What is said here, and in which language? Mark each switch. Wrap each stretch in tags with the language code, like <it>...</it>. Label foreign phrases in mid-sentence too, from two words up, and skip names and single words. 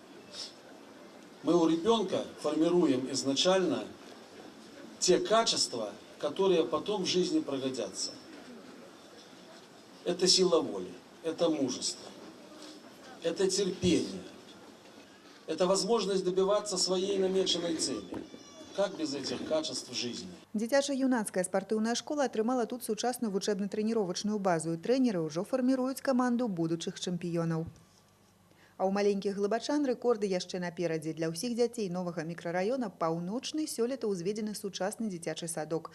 <ru>Мы у ребенка формируем изначально те качества, которые потом в жизни пригодятся. Это сила воли, это мужество, это терпение, это возможность добиваться своей намеченной цели. Как без этих качеств в жизни?</ru> <be>Дзіцяча-юнацкая спартыўная школа атрымала тут сучасную вучэбна-трэніровачную базу, і трэнеры ўжо фарміруюць каманду будучых чэмпіёнаў. А ў маленькіх глыбачан рэкорды яшчэ наперадзе. Для ўсіх дзяцей новага мікрараёна паўночны сёлета ўзведзены сучасны дзіцячы садок.</be>